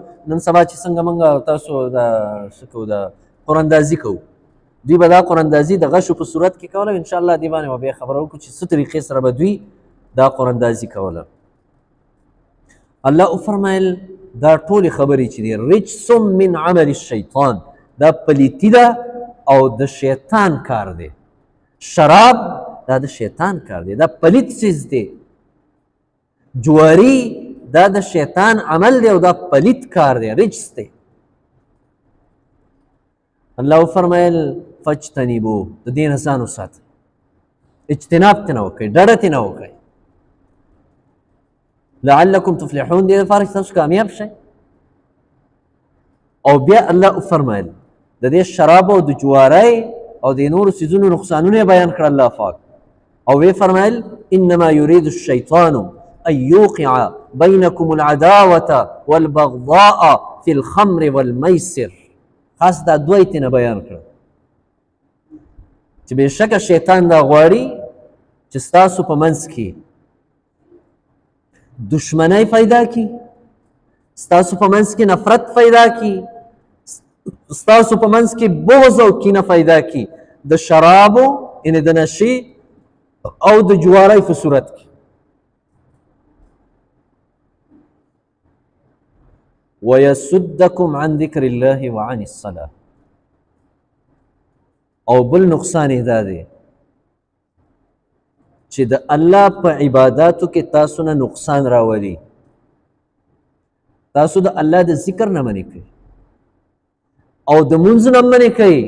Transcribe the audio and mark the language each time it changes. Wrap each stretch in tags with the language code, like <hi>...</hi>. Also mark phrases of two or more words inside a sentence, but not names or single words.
<ps>نن سبا چې څنګه موږ تاسو د څه کوو د قراندازي کوو، دوی به دا قراندازي د غشو په صورت کې کوله. انشاءالله دې باندې به بیا خبره وکړو چې څه طریقې سره به دوی دا قراندازي کوله. الله وفرمایل دا ټولې خبرې چې دي</ps> <ar>رجس من عمل الشیطان،</ar> <ps>دا پلیتی ده او د شیطان کار دی. شراب دا د شیطان کار دی، دا پلیت چیز دی. جواری دا د شیطان عمل دی او دا پلیت کار دی، رجس دی. الله فرمایل فاجتنبوه، د دې نه ځان وساتئ، اجتناب ترې وکړئ، ډډه ترې وکړئ.</ps> <ar>لعلکم تفلحون،</ar> <ps>دې لپاره چې تاسو کامیاب شئ. او بیا الله فرمایل د دې شراب او د جوارۍ او د نورو څیزونو نقصانونه بیان کړل الله پاک. او وی فرمایل</ps> <ar>انما یرید الشیطان ان یوقع بینکم العداوة والبغضاء فی الخمر والمیسر.</ar> <ps>خاص دا دوی تینا بیان کړل چې بېشکه شیطان دا غواړي چې ستاسو په منځ کې دشمنی پیدا کی، ستاسو په منځ کې نفرت پیدا کی، ستاسو په منځ کې بغض او کینه پیدا کی د شرابو یعنې د نشې او د جوارۍ په صورت کې.</ps> <ar>ويصدكم عن ذكر الله وعن الصلاة.</ar> <ps>او بل نقصان دا دی چې د الله په عباداتو کې تاسو نه نقصان راولي. تاسو د الله د ذکر نه منې کوي او د مونځ نه منې کوي.</ps>